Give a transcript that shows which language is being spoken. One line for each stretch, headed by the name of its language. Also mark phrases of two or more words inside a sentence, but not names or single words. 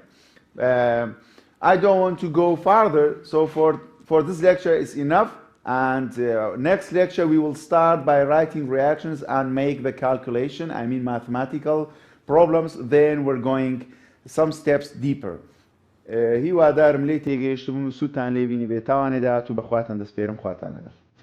English: I don't want to go further, so for this lecture is enough, and next lecture we will start by writing reactions and make the calculation, I mean mathematical problems, then we're going some steps deeper.
Central Kurdish: هیوادارم لێی تێگەیشتبوون و سوودتان لێ بینی بێت تاوانێدا تو بەخواتان دەسپێرم خواتان لەگەڵ